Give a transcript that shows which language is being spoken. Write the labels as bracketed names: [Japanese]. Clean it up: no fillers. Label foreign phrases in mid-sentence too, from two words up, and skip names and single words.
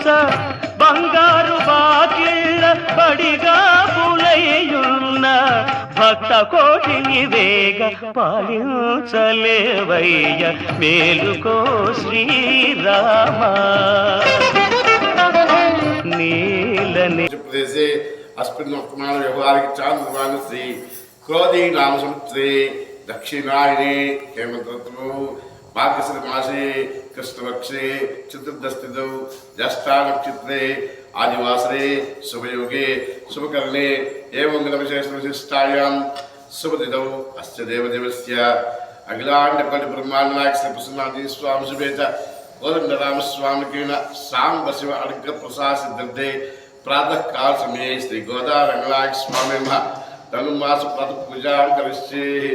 [Telugu] బంగారు బాకిళ్ళ పడిగా పులయ్యున్న, భక్త కోటిని వేగ పాలించలేవయ్య, మేలుకో శ్రీరామా, నీలని [Sanskrit] ప్రదేశే అస్మిన్ వర్తమాన వ్యవహారిక చాంద్రమాన శ్రీ క్రోధీ నామ సంవత్సరే దక్షిణాయనే హేమంత ఋతువు మార్గశిర మాసే కృష్ణపక్షే చతుర్దశతిథౌ జ్యేష్ఠా నక్షత్రే आदिवासरे शुभयोगे शुभकर्णे एवं विशेषविशिष्टायां शुभतिथौ अस्य देवदेवस्य अखिलाण्डकोटिब्रह्माण्डनायक श्री प्रसन्नाथी स्वामी शुभेच गोदण्डरामस्वामिकेन सांब शिव अनुग्रहप्रसाद सिद्धे प्रातः काल समये श्री गोदा रंगनायक स्वामी धनुर्मास प्रातः पूजा करिष्ये।